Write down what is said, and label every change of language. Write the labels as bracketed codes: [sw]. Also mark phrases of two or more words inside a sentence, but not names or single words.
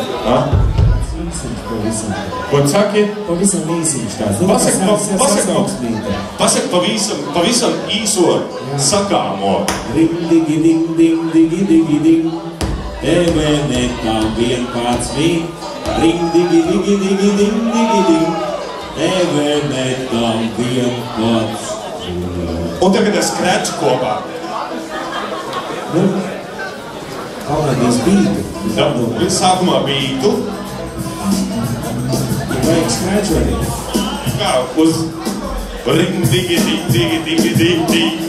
[lv] Ko saki? Pavisam īsiņš tāds. Pasaka pavisam īso sakāmo. Ring, digi, ding, ding, digi, digi, ding. TV netām 11. Ring, digi, digi, digi, ding, digi, ding. TV netām 11. Un tagad es skreču kopā. Nu, palādīs bītu. Sākumā bītu. Vajag skreču arī. Kā uz ring, digi, digi, digi, digi, digi.